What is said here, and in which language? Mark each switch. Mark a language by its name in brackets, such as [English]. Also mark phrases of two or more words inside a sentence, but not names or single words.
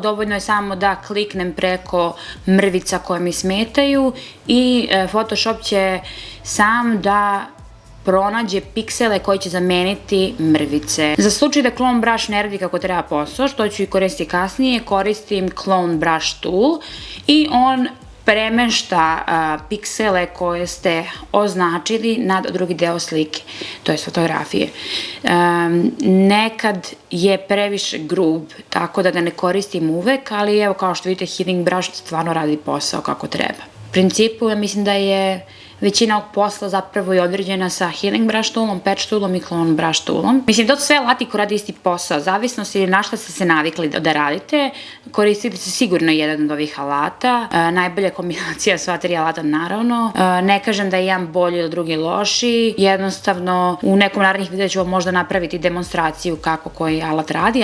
[Serbian] Dovoljno je samo da kliknem preko mrvica koje mi smetaju i Photoshop će sam da pronađe piksele koji će zameniti mrvice. Za slučaj da Clone Brush ne radi kako treba posao, što ću i koristiti kasnije, koristim Clone Brush tool i on premešta piksele koje ste označili na drugi deo slike, to je fotografije. Nekad je previše grub, tako da ga ne koristim uvek, ali evo kao što vidite Healing brush stvarno radi posao kako treba. U principu ja mislim da je Većina ovog posla zapravo je određena sa healing brush toolom, patch toolom i clone brush toolom. Mislim, to su sve alati koji radi isti posao. Zavisnosti na šta ste se navikli da radite, koristite se sigurno jedan od ovih alata. Najbolja kombinacija sva tri alata, naravno. Ne kažem da je jedan bolji ili drugi loši. Jednostavno, u nekom narednih videa ću vam možda napraviti demonstraciju kako koji alat radi.